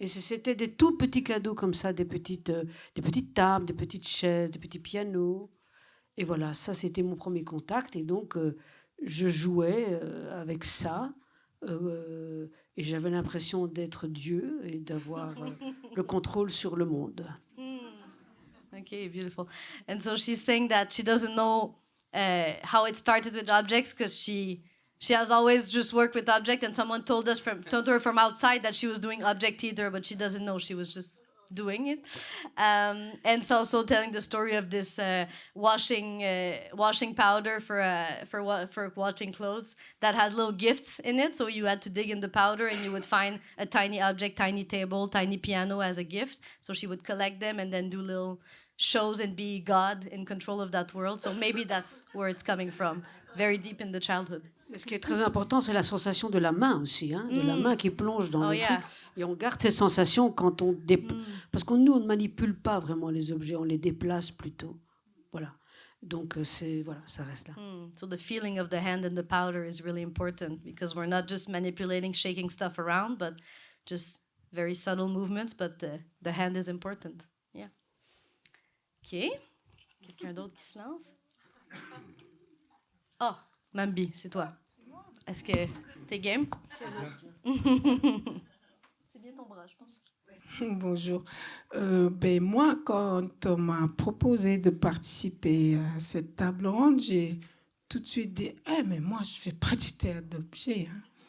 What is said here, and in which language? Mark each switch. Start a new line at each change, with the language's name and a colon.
French: Et c'était des tout petits cadeaux comme ça, des petites tables, des petites chaises, des petits pianos. Et voilà, ça c'était mon premier contact. Et donc, je jouais avec ça. Et j'avais l'impression d'être Dieu et d'avoir le contrôle sur le monde.
English: Okay, beautiful. And so she's saying that she doesn't know how it started with objects because she has always just worked with objects, and someone told her from outside that she was doing object theater, but she doesn't know she was just doing it. And it's also telling the story of this washing powder for washing clothes that had little gifts in it. So you had to dig in the powder and you would find a tiny object, tiny table, tiny piano as a gift. So she would collect them and then do little shows and be God in control of that world. So maybe that's where it's coming from, very deep in the childhood.
French: Mais ce qui est très important, c'est la sensation de la main aussi, hein, de la main qui plonge dans le truc. Et on garde cette sensation quand on parce que nous, on ne manipule pas vraiment les objets, on les déplace plutôt. Voilà. Donc voilà, ça reste là.
English: So the feeling of the hand and the powder is really important because we're not just manipulating, shaking stuff around, but just very subtle movements. But the hand is important. Yeah. OK.
French: Quelqu'un d'autre qui se lance? Oh, Mambi, c'est toi. Est-ce que t'es game? C'est bien ton bras, je pense. Bonjour. Moi, quand on m'a proposé de participer à cette table ronde, j'ai tout de suite dit mais moi, je ne fais pas du théâtre d'objet. Hein.